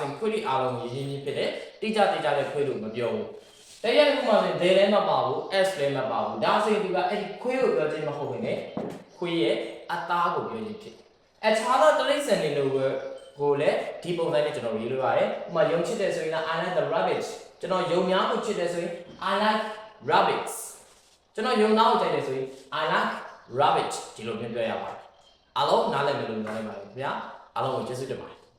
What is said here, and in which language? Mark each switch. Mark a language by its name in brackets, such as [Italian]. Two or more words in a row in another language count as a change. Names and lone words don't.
[Burmese] ရင်ခွေတွေအားလုံးရင်းရင်းဖြစ်တဲ့တိကျတဲ့ခွေလို့မပြောဘူးတကယ်လို့မှလည်း they လည်းမပါဘူး S လည်းမပါဘူးဒါဆိုရင်ဒီကအဲ့ဒီခွေးကိုပြောခြင်းမဟုတ်ဘဲနဲ့ခွေးရဲ့အသားကိုပြောခြင်းဖြစ်အခြားသောတလိမ့်ဆန်တွေလိုကိုလည်းဒီပုံစံနဲ့ကျွန်တော်ရေးလို့ရတယ်ဥပမာယုံချစ်တယ်ဆိုရင် [English] I like the rabbit [Burmese] ကျွန်တော်ယုံများကိုချစ်တယ်ဆိုရင် [English] I like rabbits [Burmese] ကျွန်တော်ယုံသားကိုကြိုက်တယ်ဆိုရင် [English] I like rabbit [Burmese] ဒီလိုမျိုးပြောရပါတယ်အားလုံးနားလည်မယ်လို့ပြောနိုင်ပါတယ်ခင်ဗျာအားလုံးကိုကျေးဇူးတင်ပါတယ်